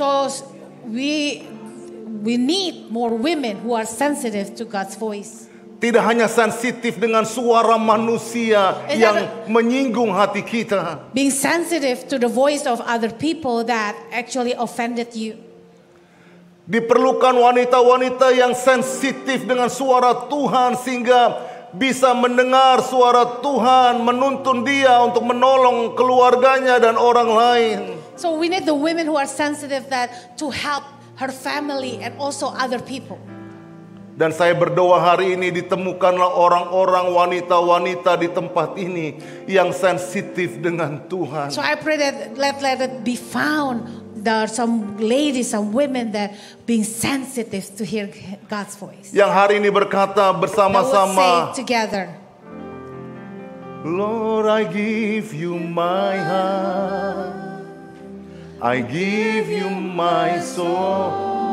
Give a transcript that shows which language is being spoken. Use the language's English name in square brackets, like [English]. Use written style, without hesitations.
[English] So we need more women who are sensitive to God's voice. [Indonesian] Tidak hanya sensitif dengan suara manusia yang menyinggung hati kita. [English] Being sensitive to the voice of other people that actually offended you. [Indonesian] Diperlukan wanita-wanita yang sensitif dengan suara Tuhan sehingga bisa mendengar suara Tuhan, menuntun dia untuk menolong keluarganya dan orang lain. [English] So we need the women who are sensitive that to help her family and also other people. [Indonesian] Dan saya berdoa hari ini ditemukanlah orang-orang wanita-wanita di tempat ini yang sensitif dengan Tuhan. [English] So I pray that let it be found. There are some ladies, some women that being sensitive to hear God's voice. [Indonesian] Yang hari ini berkata bersama-sama, [English] say together, Lord, I give you my heart, I give you my soul.